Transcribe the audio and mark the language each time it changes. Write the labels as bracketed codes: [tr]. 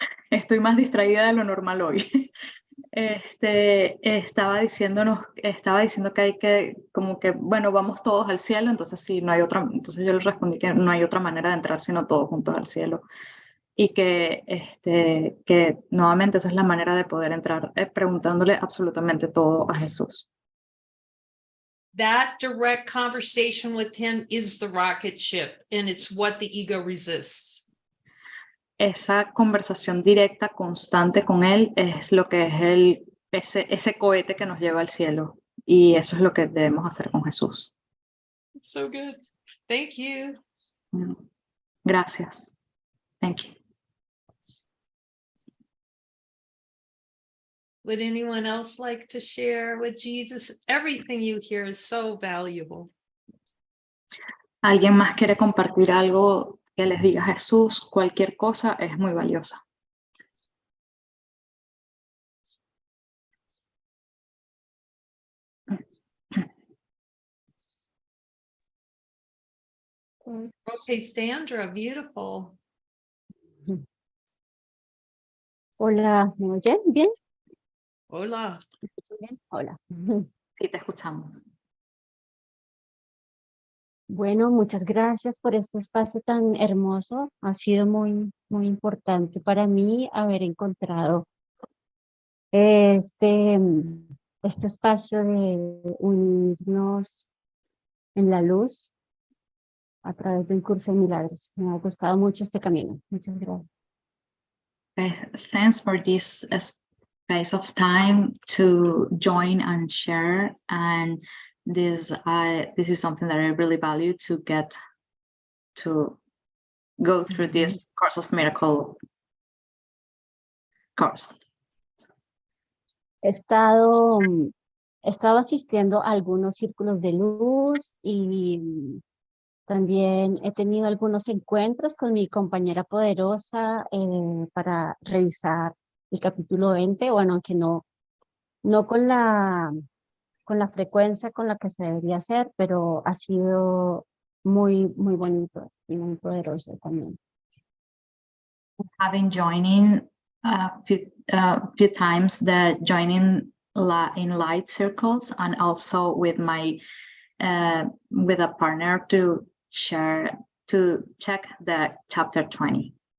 [es] Estoy más distraída de lo normal hoy. Estaba diciendo que hay que, como que, bueno, vamos todos al cielo, entonces sí, no hay otra, entonces yo le respondí que no hay otra manera de entrar sino todos juntos al cielo. Y que nuevamente esa es la manera de poder entrar, preguntándole absolutamente todo a Jesús. [en] That direct conversation with him is the rocket ship, and it's what the ego resists. [es] Esa conversación directa, constante con él, es lo que es ese cohete que nos lleva al cielo. Y eso es lo que debemos hacer con Jesús. [en] So good. Thank you. [es] Gracias. [en] Thank you. Would anyone else like to share with Jesus? Everything you hear is so valuable. [es] ¿Alguien más quiere compartir algo que les diga Jesús? Cualquier cosa es muy valiosa. [en] Okay, Sandra, beautiful. [es] Hola, ¿me oyen? ¿Bien? Hola. ¿Me escuchan bien? Hola. Sí, te escuchamos. Bueno, muchas gracias por este espacio tan hermoso. Ha sido muy importante para mí haber encontrado este espacio de unirnos en la luz a través de un curso de milagros. Me ha gustado mucho este camino. Muchas gracias. [en] Thanks for this space of time to join and share, and this is something that I really value, to get to go through this course of miracle course. [es] He estado asistiendo a algunos círculos de luz y también he tenido algunos encuentros con mi compañera poderosa para revisar el capítulo 20, bueno, aunque no con la frecuencia con la que se debería hacer, pero ha sido muy bonito y muy poderoso también. [en] I've been joining a few times, the joining in light circles, and also with my with a partner to check the chapter 20.